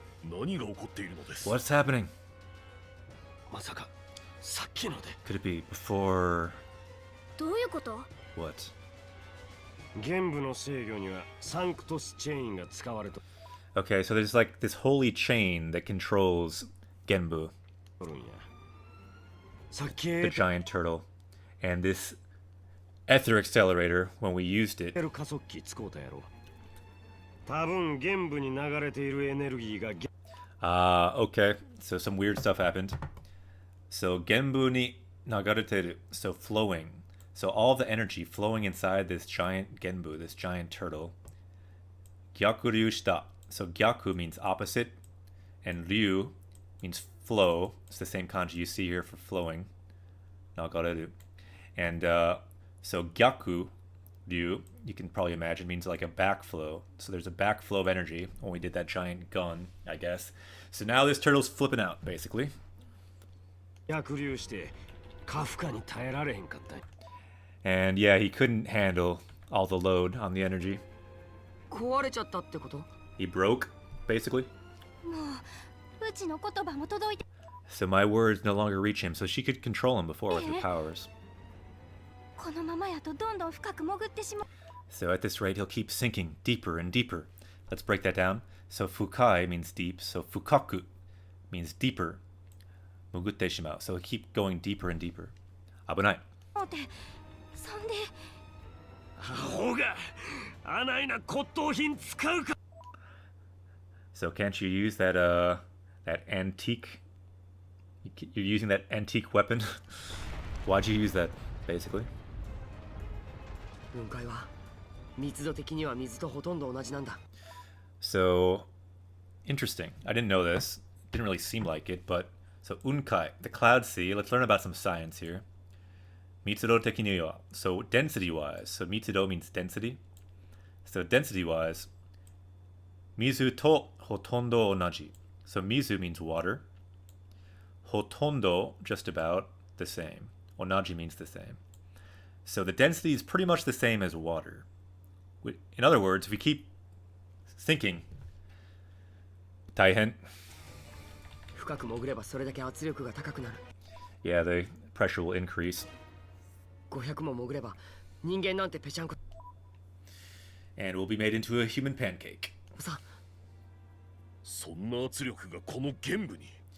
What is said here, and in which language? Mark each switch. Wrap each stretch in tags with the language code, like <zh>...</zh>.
<ja>何が起こっているのです</ja> <en>What's happening?</en> <ja>まさかさっきので</ja> <en>Could it be before</en> <ja>どういうこと</ja> <en>what?</en> <ja>玄武の制御にはサンクトスチェーンが使われと</ja> <en>Okay, so there's like this holy chain that controls Genbu,</en> <ja>るんや。さっき</ja> <en>the giant turtle, and this ether accelerator, when we used it,</en> <ja>加速器使うたやろ。多分玄武に流れているエネルギーが</ja> <en>okay, so some weird stuff happened. So</en> <ja>Genbu ni nagareteru,</ja> <en>so flowing. So all the energy flowing inside this giant Genbu, this giant turtle.</en> <ja>Gyaku ryu shita.</ja> <en>So gyaku means opposite, and ryu means flow. It's the same kanji you see here for flowing. Nagareru. And so gyaku you can probably imagine means like a backflow. So there's a backflow of energy when we did that giant gun, I guess. So now this turtle's flipping out, basically.</en> <ja>逆流して過負荷に耐えられへんかった。</ja> <en>And yeah, he couldn't handle all the load on the energy.</en> <ja>壊れちゃったってこと？</ja> <en>He broke, basically.</en> <ja>もううちの言葉も届いて。</ja> <en>So my words no longer reach him, so she could control him before with her powers.</en> <ja>このままやとどんどん深く潜ってしまう。</ja> <en>So at this rate, he'll keep sinking deeper and deeper. Let's break that down. So fukai means deep, so fukaku means deeper.</en> <ja>Mugutte shimau.</ja> <en>So he'll keep going deeper and deeper.</en> <ja>Abunai. 待って、そんで。アホが、あないな骨董品使うか。</ja> <en>So can't you use that that antique? You're using that antique weapon. Why'd you use that, basically?</en> <ja>雲海は密度的には水とほとんど同じなんだ。</ja> <en>So interesting. I didn't know this. Didn't really seem like it, but so unkai, the cloud sea. Let's learn about some science here.</en> <ja>Mitsudo teki ni wa.</ja> <en>So density-wise. So mitsudo means density. So density-wise,</en> <ja>mizu to hotondo onaji.</ja> <en>So mizu means water. Hotondo, just about the same. Onaji means the same. So the density is pretty much the same as water. In other words, if we keep sinking, taihen.</en> <ja>深く潜ればそれだけ圧力が高くなる。</ja> <en>Yeah, the pressure will increase.</en> <ja>500も潜れば人間なんてぺちゃんこ。</ja> <en>And we'll be made into a human pancake.</en> <ja>さ。そんな圧力がこの玄武に。</ja>